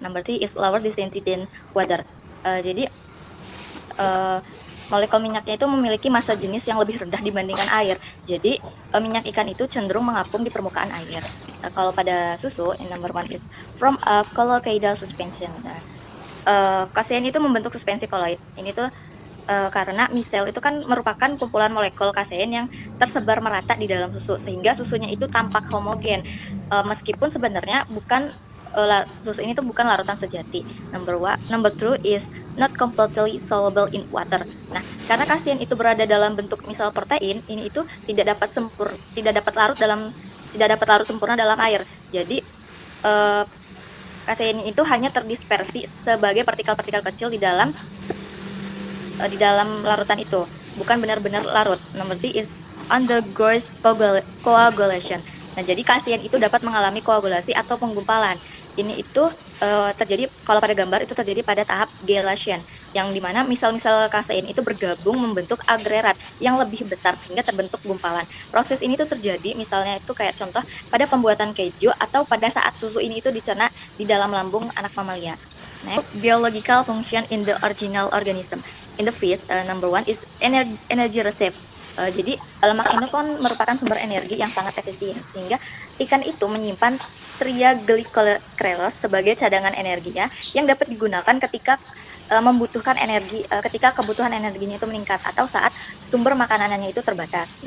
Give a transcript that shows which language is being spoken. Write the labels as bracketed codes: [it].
[en] Number three is lower density than water. [id] Jadi molekul minyaknya itu memiliki massa jenis yang lebih rendah dibandingkan air. Jadi minyak ikan itu cenderung mengapung di permukaan air. Kalau pada susu, [en] number one is from a colloidal suspension. [id] Kasein itu membentuk suspensi koloid. Ini tuh karena misel itu kan merupakan kumpulan molekul kasein yang tersebar merata di dalam susu, sehingga susunya itu tampak homogen, meskipun sebenarnya susu ini tuh bukan larutan sejati. [en] Number two is not completely soluble in water. [id] Nah, karena kasein itu berada dalam bentuk misal protein, ini itu tidak dapat larut sempurna dalam air. Jadi kasein itu hanya terdispersi sebagai partikel-partikel kecil di dalam larutan itu, bukan benar-benar larut. [en] Number three is undergoes coagulation. [id] Nah, jadi kasein itu dapat mengalami koagulasi atau penggumpalan. Ini itu terjadi kalau pada gambar itu terjadi pada tahap gelation, yang dimana misal-misal kasein itu bergabung membentuk agregat yang lebih besar sehingga terbentuk gumpalan. Proses ini tuh terjadi misalnya itu kayak contoh pada pembuatan keju atau pada saat susu ini itu dicerna di dalam lambung anak mamalia. [en] Next, biological function in the original organism. In the fish, number one is energy reserve. [id] Jadi lemak ini kan merupakan sumber energi yang sangat efisien, sehingga ikan itu menyimpan triacylglycerol sebagai cadangan energinya yang dapat digunakan ketika membutuhkan energi, ketika kebutuhan energinya itu meningkat atau saat sumber makanannya itu terbatas.